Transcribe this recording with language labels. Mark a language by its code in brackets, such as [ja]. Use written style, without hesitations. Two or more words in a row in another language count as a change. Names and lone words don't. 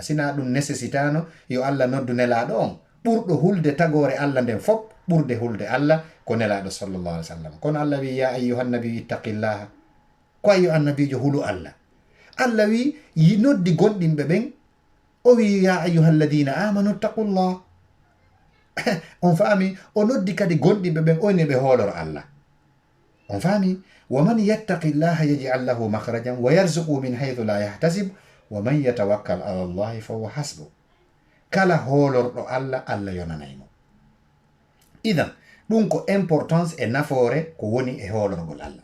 [ff] sina ɗum nécessitano yo Allah noddu nelaɗo on ɓurɗo hulde tagore Allah nden fop, ɓurde hulde Allah ko nelaɗo [ar] صلى الله عليه وسلم. [ff] kono Allah wi [ar] يا أيها النبي اتق الله, [ff] ko ayyo annabijo hulu Allah. Allah wi noddi gonɗinɓe ɓen, o wi [ar] يا أيها الذين آمنوا اتقوا الله. [ff] on faami, o noddi kadi gonɗinɓe ɓen oyne ɓe hooloro Allah. on faami, [ar] ومن يتق الله يجعل له مخرجا ويرزقه من حيث لا يحتسب ومن يتوكل على الله فهو حسبه. [ff] kala hoolorɗo Allah, Allah yonanaymo. idan ɗum ko importance e nafoore ko woni e hoolorgol Allah.